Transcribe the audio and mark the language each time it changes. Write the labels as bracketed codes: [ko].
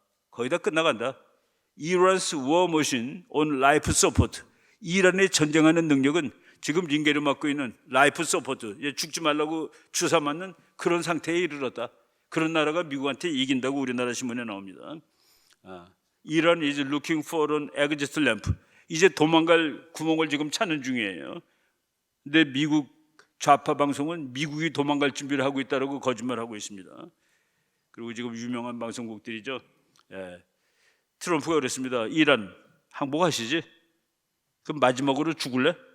[ko] 거의 다 끝나간다. [en] Iran's war machine on life support. [ko] 이란의 전쟁하는 능력은 지금 링게를 맡고 있는 라이프 서포트, 죽지 말라고 주사 맞는 그런 상태에 이르렀다. 그런 나라가 미국한테 이긴다고 우리나라 신문에 나옵니다. [en] Iran is looking for an exit ramp. [ko] 이제 도망갈 구멍을 지금 찾는 중이에요. 근데 미국 좌파 방송은 미국이 도망갈 준비를 하고 있다고 거짓말하고 있습니다. 그리고 지금 유명한 방송국들이죠. 트럼프가 그랬습니다. 이란 항복하시지? 그럼 마지막으로 죽을래?